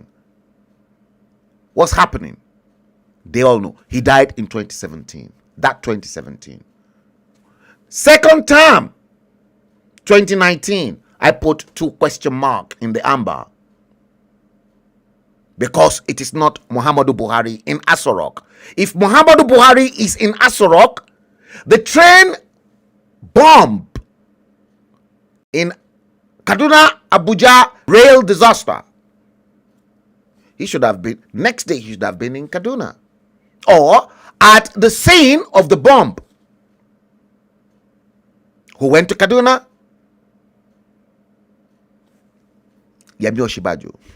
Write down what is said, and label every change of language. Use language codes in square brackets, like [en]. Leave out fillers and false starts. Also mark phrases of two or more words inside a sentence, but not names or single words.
[en] What's happening? They all know. He died in 2017. That 2017. Second term, 2019, I put 2 question mark in the amber, because it is not Muhammadu Buhari in Aso Rock. If Muhammadu Buhari is in Aso Rock, the train bomb in Kaduna Abuja rail disaster, he should have been, next day he should have been in Kaduna, or at the scene of the bomb. Who went to Kaduna? Yemi Osinbajo.